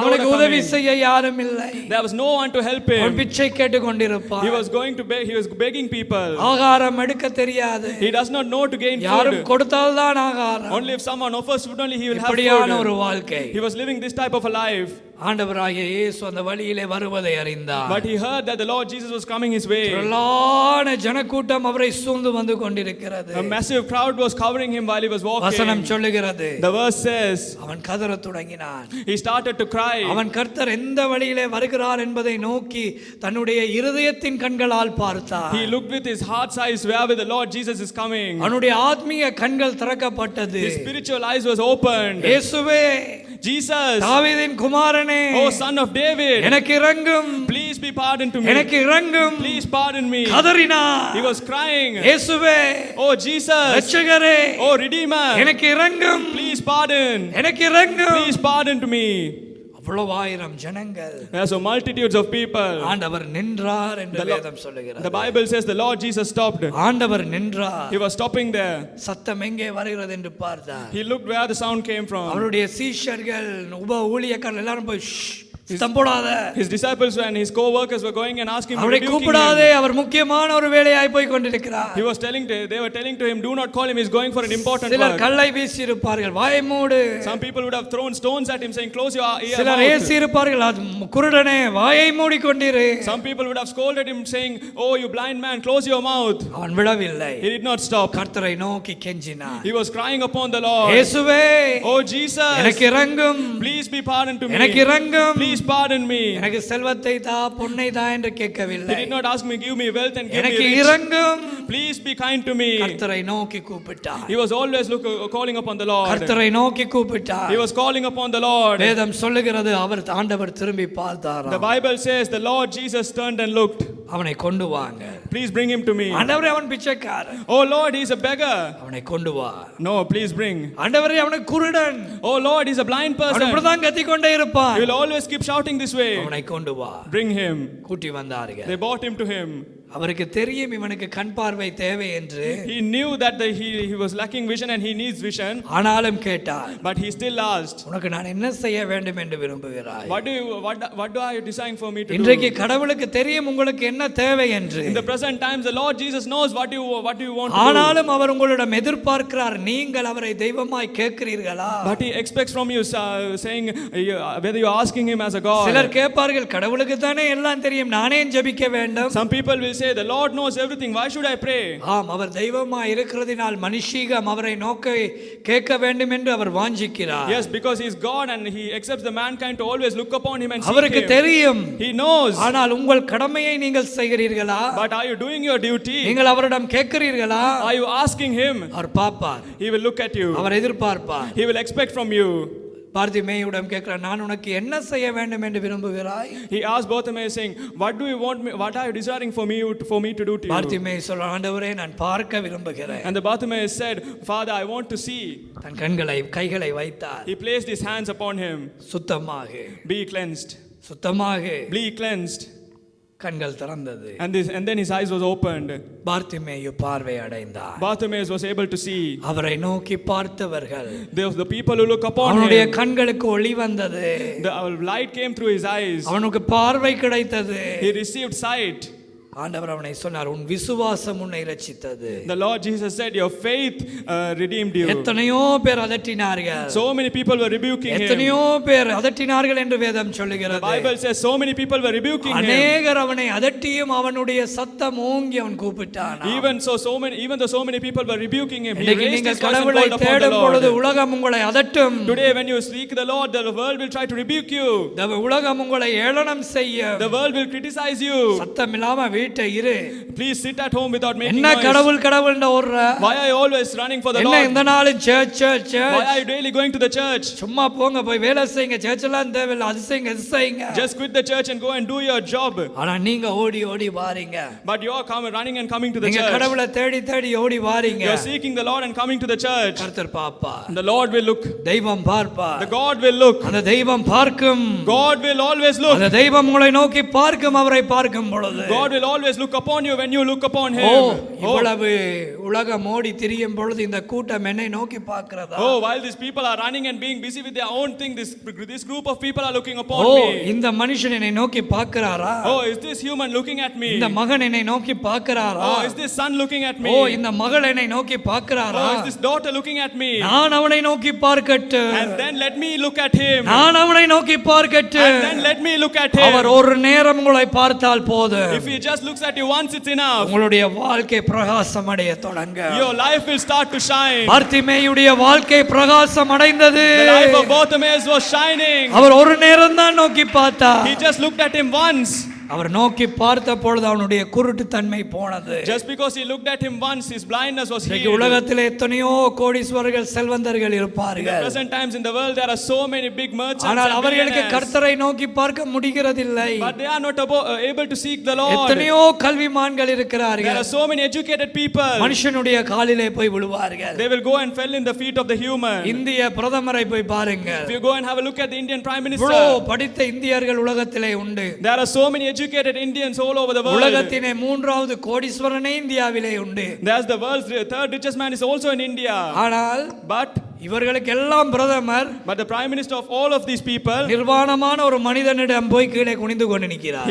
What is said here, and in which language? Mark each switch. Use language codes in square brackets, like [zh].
[ta] அவனுக்கு உதவி [en] coming. [ta] செய்ய யாரும் இல்லை. [en] There was no one to help [ta] அவன் [en] him. [ta] பிச்சை கேட்டு கொண்டிருப்பான். [en] He was going to beg, he was begging people. [ta] ஆகாரம் எடுக்க தெரியாது. [en] He does not know to gain [ta] யாரும் [en] food. [ta] கொடுத்தால்தான் ஆகாரம். [en] Only if someone offers food only he will have [ta] இப்படியான ஒரு [en] food. [ta] வாழ்க்கை. [en] He was living this type of a life. [ta] ஆண்டவராகிய இயேசு அந்த வழியிலே வருவதை அறிந்தார். [en] But he heard that the Lord Jesus was coming his way. [ta] திரளான ஜனக்கூட்டம் அவரை சூழ்ந்து வந்து கொண்டிருக்கிறது. [en] A massive crowd was covering him while he was walking. [ta] வசனம் சொல்லுகிறது. [en] The verse says, [ta] அவன் கதறத் தொடங்கினான். [en] he started to cry. [ta] அவன் கர்த்தர் எந்த வழியிலே வருகிறார் என்பதை நோக்கி தன்னுடைய இருதயத்தின் கண்களால் பார்த்தான். [en] He looked with his heart's eyes where the Lord Jesus is coming. [ta] அவனுடைய ஆத்மீக கண்கள் திறக்கப்பட்டது. [en] His spiritual eyes was opened. [ta] இயேசுவே, [en] Jesus, [ta] தாவீதின் குமாரனே, [en] oh son of David, [ta] எனக்கு இரங்கும். [en] please be pardoned to me. [ta] எனக்கு இரங்கும். [en] Please pardon me. [ta] கதறினான். [en] He was crying. [ta] இயேசுவே, [en] Oh Jesus, [ta] இரட்சகரே, [en] oh Redeemer, [ta] எனக்கு இரங்கும். [en] please pardon. [ta] எனக்கு இரங்கும். [en] Please pardon to me. [ta] அவ்வளவு ஆயிரம் ஜனங்கள். [en] There are so multitudes of people. [ta] ஆண்டவர் நின்றார் என்று வேதம் சொல்லுகிறது. [en] The Bible says the Lord Jesus stopped. [ta] ஆண்டவர் நின்றார். [en] He was stopping there. [ta] சத்தம் எங்கே வருகிறது என்று பார்த்தார். [en] He looked where the sound came from. [ta] அவருடைய சீஷர்கள் உப ஊழியக்காரர்கள் எல்லாரும் போய் சத்தம் போடாத. [en] His disciples and his co-workers were going and asking him, [ta] அவரை கூப்பிடாதே, அவர் முக்கியமான ஒரு வேலையாய் போய் கொண்டிருக்கிறார். [en] He was they were telling to him, do not call him, he is going for an important [ta] சிலர் [en] work. [ta] கல்லை வீசி இருப்பார்கள், வாயை மூடு. [en] Some people would have thrown stones at him saying, close your ear. [ta] சிலர் ஏசி இருப்பார்கள், குருடனே வாயை மூடிக்கொண்டிரு. [en] Some people would have scolded him saying, oh you blind man, close your mouth. [ta] அவன் விடவில்லை. [en] He did not stop. [ta] கர்த்தரை நோக்கி கெஞ்சினான். [en] He was crying upon the Lord. [ta] இயேசுவே, [en] oh Jesus, [ta] எனக்கு இரங்கும். [en] please be pardoned to me. [ta] எனக்கு இரங்கும். [en] Please pardon me. [ta] எனக்கு செல்வத்தை தா, பொன்னை தா என்று கேட்கவில்லை. [en] He did not ask me, give me wealth and give me [ta] எனக்கு [en] rich. [ta] இரங்கும். [en] Please be kind to me. [ta] கர்த்தரை நோக்கி கூப்பிட்டார். [en] He was always calling upon the Lord. [ta] கர்த்தரை நோக்கி கூப்பிட்டார். [en] He was calling upon the Lord. [ta] வேதம் சொல்லுகிறது, அவர் ஆண்டவர் திரும்பி பார்த்தார். [en] The Bible says the Lord Jesus turned and looked. [ta] அவனை கொண்டு வாங்க. [en] Please bring him to me. [ta] ஆண்டவரே, அவன் பிச்சைக்காரன். [en] Oh Lord, he is a beggar. [ta] அவனை கொண்டு வா. [en] No, please bring. [ta] ஆண்டவரே, அவன் குருடன். [en] Oh Lord, he is a blind person. [ta] அவன் இப்படிதான் கத்திக்கொண்டே இருப்பான். [en] He will always keep shouting this way. [ta] அவனை கொண்டு வா. [en] Bring him. [ta] கூட்டி வந்தார்கள். [en] They brought him to him. [ta] அவருக்கு தெரியும் இவனுக்கு கண் பார்வை தேவை என்று. [en] He knew that he was lacking vision and he needs vision. [ta] ஆனாலும் கேட்டார். [en] But he still asked, [ta] உனக்கு நான் என்ன செய்ய வேண்டும் என்று விரும்புகிறாய்? [en] what do I design for me to do? [ta] இன்றைக்கு கடவுளுக்கு தெரியும் உங்களுக்கு என்ன தேவை என்று. [en] In the present times the Lord Jesus knows what do you want to do. [ta] ஆனாலும் அவர் உங்களிடம் எதிர்பார்க்கிறார், நீங்கள் அவரை தெய்வமாய் கேட்கிறீர்களா? [en] But he expects from you saying whether you are asking him as a God. [ta] சிலர் கேட்பார்கள், கடவுளுக்கு தானே எல்லாம் தெரியும், நானே ஜெபிக்க வேண்டும். [en] Some people will say the Lord knows everything, why should I pray? [ta] ஆம், அவர் தெய்வமாய் இருக்கிறதினால் மனுஷீகம் அவரை நோக்கி கேட்க வேண்டும் என்று அவர் வாஞ்சிக்கிறார். [en] Yes, because he is God and he accepts the mankind to always look upon him and seek him. [ta] அவருக்கு தெரியும். [en] He knows. [ta] ஆனால் உங்கள் கடமையை நீங்கள் செய்கிறீர்களா? [en] But are you doing your duty? [ta] நீங்கள் அவரிடம் கேட்கிறீர்களா? [en] Are you asking him? [ta] அவர் பார்ப்பார். [en] He will look at you. [ta] Our எதிர்பார்ப்பார். [en] He will expect from you. [ta] பார்த்திமேயுடன் கேட்கிறார், நான் உனக்கு என்ன செய்ய வேண்டும் என்று விரும்புகிறாய்? [en] He asked Bartimaeus saying, what do you want me, what are you desiring for me to do to you? [ta] Bartimaeus சொல்றான், ஆண்டவரே, நான் பார்க்க விரும்புகிறேன். [en] And the Bartimaeus said, Father, I want to see. [ta] தன் கைகளை வைத்தார். [en] He placed his hands upon him. [ta] சுத்தமாக. [en] Be cleansed. [ta] சுத்தமாக. [en] Be cleansed. [ta] கண்கள் திறந்தது. [en] And then his eyes was opened. [ta] Bartimaeus பார்வை அடைந்தார். [en] Bartimaeus was able to see. [ta] அவரை நோக்கி பார்த்தவர்கள், [en] The people who look upon [ta] அவனுடைய [en] him, [ta] கண்களுக்கு ஒளி வந்தது. [en] the light came through his eyes. [ta] அவனுக்கு பார்வை கிடைத்தது. [en] He received sight. [ta] ஆண்டவர் அவனை சொன்னார், உன் விசுவாசம் உன்னை இரட்சித்தது. [en] The Lord Jesus said, your faith redeemed you. [ta] எத்தனையோ பேர் அதட்டினார்கள். [en] So many people were rebuking him. [ta] எத்தனையோ பேர் அதட்டினார்கள் என்று வேதம் சொல்லுகிறது. [en] The Bible says so many people were rebuking him. [ta] அநேகர் அவனை அதட்டியும் அவனுடைய சத்தம் ஓங்கி அவன் கூப்பிட்டான். [en] Even though so many people were rebuking him, he [ta] இன்னைக்கு [en] raised [ta] நீங்கள் [en] his voice and [ta] கடவுளை [en] called upon the [ta] தேடும் பொழுது [en] Lord. [ta] உலகம் உங்களை அதட்டும். [en] Today when you seek the Lord, the world will try to rebuke you. [ta] உலகம் உங்களை ஏளனம் செய்யும். [en] The world will criticize you. [ta] சத்தம் இல்லாம வீட்டை இரு. [en] Please sit at home without making [ta] என்ன [en] noise. [ta] கடவுள் கடவுள்னு ஓடுற? [en] Why are you always running for the [ta] என்ன [en] Lord? [ta] இந்த நாளும் search search [en] Why [ta] search? [en] are you daily going to the church? [ta] சும்மா போங்க, போய் வேலை செய்யுங்க. சர்ச் எல்லாம் தேவையில்லை, அது செய்யுங்க இது செய்யுங்க. [en] Just quit the church and go and do your job. [ta] ஆனா நீங்க ஓடி ஓடி வாரீங்க. [en] But you are running and coming to the [ta] நீங்க [en] church. [ta] கடவுளை தேடி தேடி ஓடி வாரீங்க. [en] You are seeking the Lord and coming to the church. [ta] கர்த்தர் பாப்பா, [en] The Lord will look. [ta] தெய்வம் பார்ப்பா. [en] The God will look. [ta] அந்த தெய்வம் பார்க்கும். [en] God will always look. [ta] அந்த தெய்வம் உங்களை நோக்கி பார்க்கும். அவரை பார்க்கும் பொழுது [en] God will always look upon you when you look upon [ta] O, [en] him. [ta] இவ்வளவு உலகம் ஓடி திரியும் பொழுது இந்த கூட்டம் என்னை நோக்கி பார்க்கிறதா? [en] Oh, while these people are running and being busy with their own thing, this group of people are looking upon [ta] O, [en] me. [ta] இந்த மனுஷன் என்னை நோக்கி பார்க்கிறாரா? [en] Oh, is this human looking at me? [ta] இந்த மகன் என்னை நோக்கி பார்க்கிறாரா? [en] Oh, is this son looking at me? [ta] ஓ, இந்த மகள் என்னை நோக்கி பார்க்கிறாரா? [en] Oh, is this daughter looking at me? [ta] நான் அவனை நோக்கி பார்க்கட்டு. [en] And then let me look at him. [ta] நான் அவனை நோக்கி பார்க்கட்டு. [en] And then let me look at him. [ta] அவர் ஒரு நேரம் உங்களை பார்த்தால் போதும். [en] If he just looks at you once, it's enough. [ta] உங்களுடைய வாழ்க்கை பிரகாசம் அடைய தொடங்க. [en] Your life will start to shine. [ta] பார்த்திமேயுடைய வாழ்க்கை பிரகாசம் அடைந்தது. [en] The life of Bartimaeus was shining. [ta] அவர் ஒரு நேரம் தான் நோக்கி பார்த்தார். [en] He just looked at him once. [ta] அவர் நோக்கி பார்த்த பொழுது அவனுடைய குருட்டு தன்மை போனது. [en] Just because he looked at him once, his blindness was healed. [ta] உலகத்தில் எத்தனையோ கோடீஸ்வரர்கள் செல்வந்தர்கள் [en] In the [ta] இருப்பார்கள். [en] present times in the world, there are so many big merchants [ta] ஆனால் [en] and [ta] அவர்களுக்கு [en] billionaires. [ta] கர்த்தரை நோக்கி பார்க்க முடிகிறதில்லை. [en] But they are not able to seek the Lord. [ta] எத்தனையோ கல்விமான்கள் [en] There [ta] இருக்கிறார்கள். [en] are so many educated people. [ta] மனுஷனுடைய காலிலே போய் விழுவார்கள். [en] They will go and fell in the feet of the human. [ta] இந்திய பிரதமரை போய் பாருங்கள். [en] If you go and have a look at the Indian Prime Minister, [ta] இவ்வளவு படித்த இந்தியர்கள் உலகத்திலே உண்டு. [en] there are so many educated Indians all over the world. [ta] உலகத்திலே மூன்றாவது கோடீஸ்வரனே இந்தியாவிலே உண்டு. [en] There's the world's third richest man is also in India. [ta] ஆனால் [en] But [ta] இவர்களுக்கு எல்லாம் பிரதமர் [en] the prime minister of all of these people, [ta] நிர்வாணமான ஒரு மனிதனிடம் போய் கீழே குனிந்து கொண்டு நிற்கிறார்.